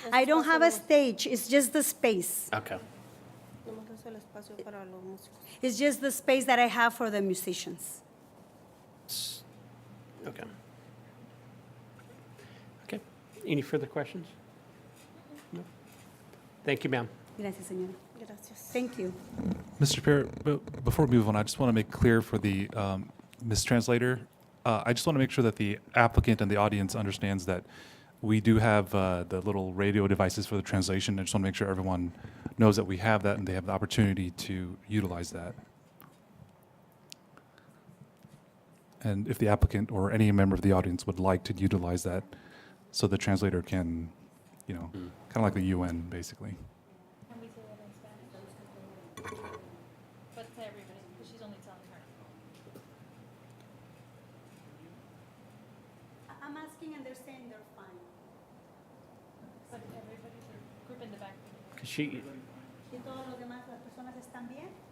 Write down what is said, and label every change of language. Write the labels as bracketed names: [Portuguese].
[English] I don't have a stage, it's just the space. Okay. [Spanish] Nomás es el espacio para los músicos. [English] It's just the space that I have for the musicians. Okay. Okay. Any further questions? No? Thank you, ma'am. [Spanish] Gracias, señora. Gracias. [English] Thank you. Mr. Chair, before we move on, I just want to make clear for the Ms. Translator, I just want to make sure that the applicant and the audience understands that we do have the little radio devices for the translation. I just want to make sure everyone knows that we have that and they have the opportunity to utilize that. And if the applicant or any member of the audience would like to utilize that, so the translator can, kind of like the UN, basically. But to everybody, because she's only telling her. I'm asking and they're saying they're fine. But everybody, group in the back. 'Cause she, [Spanish] ¿Y todos los demás, las personas están bien?